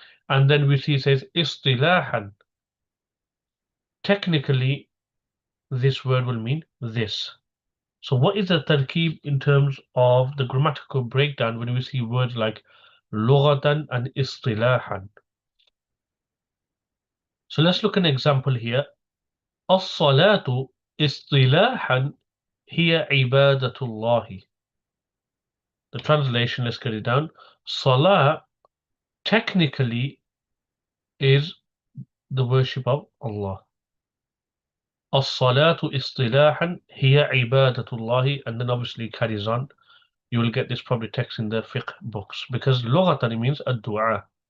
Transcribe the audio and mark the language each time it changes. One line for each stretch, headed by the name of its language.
English: And then we see it says istilāhan. Technically, this word will mean this. So what is the tarkeeb in terms of the grammatical breakdown when we see words like lughatan and istilāhan? So let's look at an example here.
Arabic: الصلاة اصطلاحا هي عبادة الله.
English: The translation, let's get it down. Salah technically is the worship of Allah.
Arabic: الصلاة اصطلاحا هي عبادة الله,
English: and then obviously carries on. You will get this probably text in the fiqh books because lughatan means ad-du'a.